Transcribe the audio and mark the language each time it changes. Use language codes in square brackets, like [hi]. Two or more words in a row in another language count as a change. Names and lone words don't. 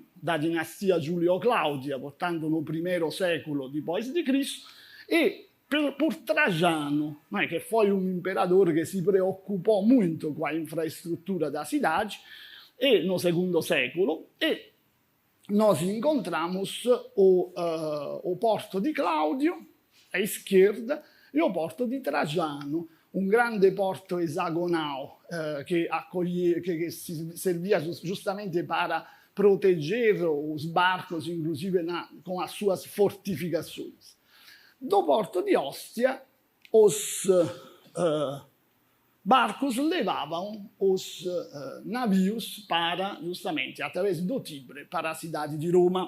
[pt] da dinastia Giulio-Claudia, portanto no primeiro século depois de Cristo, e por Trajano, que foi um imperador que se preocupou muito com a infraestrutura da cidade, e no segundo século, e nós encontramos o porto de Cláudio, à esquerda, e o porto [it] di Trajano, un grande porto esagonal che [pt] servia giustamente para proteger os barcos, inclusive com as suas fortificações. Do porto de Ostia, os barcos levavam os navios para, justamente, através do Tibre, para a cidade de Roma.